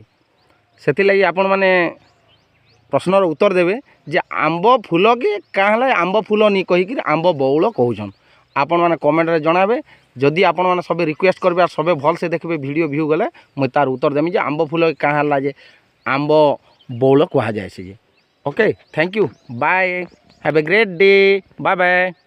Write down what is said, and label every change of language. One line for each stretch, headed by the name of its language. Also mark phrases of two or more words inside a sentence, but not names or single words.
Odia: ସେଥି ଲାଗି ଆପଣ ମାନେ ପ୍ରଶ୍ନର ଉତ୍ତର ଦେବେ ଯେ ଆମ୍ବ ଫୁଲ କେ
Hindi: क्या है
Odia: ଆମ୍ବ ଫୁଲ ନହିଁ କହିକି ଆମ୍ବ ବଉଳ କହୁଛନ୍ତି। ଆପଣ ମାନେ କମେଣ୍ଟ ରେ ଜଣାଇବେ। ଯଦି ଆପଣ ମାନେ ସବୁ ରିକ୍ୱେଷ୍ଟ କରିବେ ଆଉ ସବୁ ଭଲ ସେ ଦେଖିବେ ଭିଡିଓ ଭ୍ୟୁ ଗଲେ ମୁଇଁ ତା'ର ଉତ୍ତର ଦେବି ଯେ ଆମ୍ବ ଫୁଲ
Hindi: क्या है
Odia: ଯେ ଆମ୍ବ ବଉଳ କହ ଯାଏ।
English: Okay, thank you, bye, have a great day, bye bye.